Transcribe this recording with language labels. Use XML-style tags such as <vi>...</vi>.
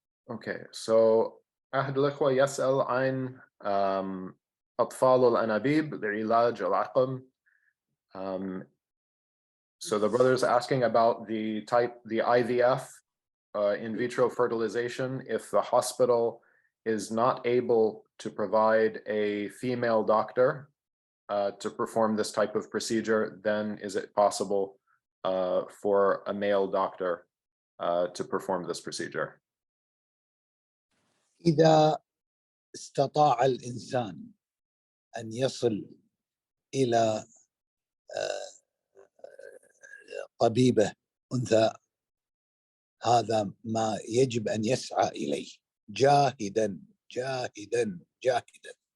<en>Okay, so</en> <ar>أحد الأخوة يسأل عن أطفال الأنابيب لعلاج العقم.</ar> <en>So the brother is asking about the IVF, in vitro fertilization. If the hospital is not able to provide a female doctor to perform this type of procedure, then is it possible for a male doctor to perform this procedure?</en> <ar>إذا استطاع الإنسان أن يصل إلى طبيبة أنثى، هذا ما يجب أن يسعى إليه جاهدا جاهدا جاهدا.</ar>